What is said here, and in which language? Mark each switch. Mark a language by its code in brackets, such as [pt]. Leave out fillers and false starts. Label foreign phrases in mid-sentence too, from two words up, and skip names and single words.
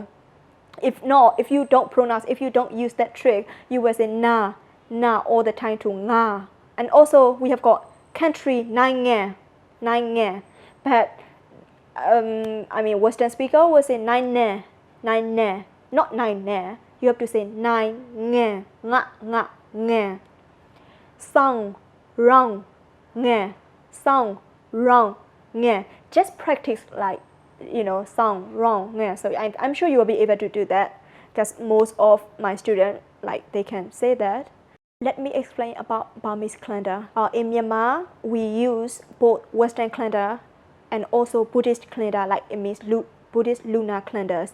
[en] If not, if you don't pronounce, if you don't use that trick, you will say na all the time to nga. And also we have got country nai nge. But Western speaker will say nai ne, not nai ne. You have to say nai nge, nga, nge. Song, wrong, nge. Song, wrong, nge. Just practice like song, wrong, nge. So I'm sure you will be able to do that, because most of my students, like, they can say that. Let me explain about Burmese calendar. In Myanmar, we use both Western calendar and also Buddhist calendar, like it means Buddhist lunar calendars.